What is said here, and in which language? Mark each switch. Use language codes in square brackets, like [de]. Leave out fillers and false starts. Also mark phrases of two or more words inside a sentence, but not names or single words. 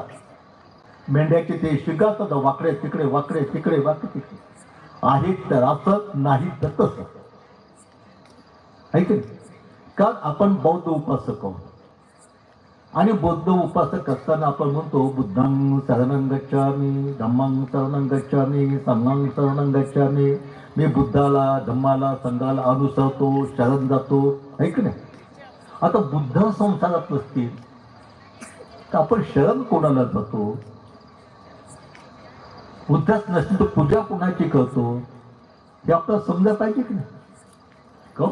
[mr] मेंढ्याचे ते शिगातात वाकडे तिकडे वाकडे तिकडे वाकडे तिकडे, आहेत तर असं, नाही तर तसं. ऐक, कारण आपण बौद्ध उपासक आहोत आणि बौद्ध उपासक असताना आपण म्हणतो [pi] बुद्धांग शरणं गच्छामि, धम्मांग शरणं गच्छामि, संघांग शरणं गच्छामि. [mr] मी बुद्धाला, धम्माला, संघाला अनुसरतो, शरण जातो. ऐक नाही. आता बुद्ध संसारात नसतील तर आपण शरण कोणाला जातो? बुद्धच नसतील तर पूजा कोणाची करतो हे आपल्याला समजा पाहिजे की नाही?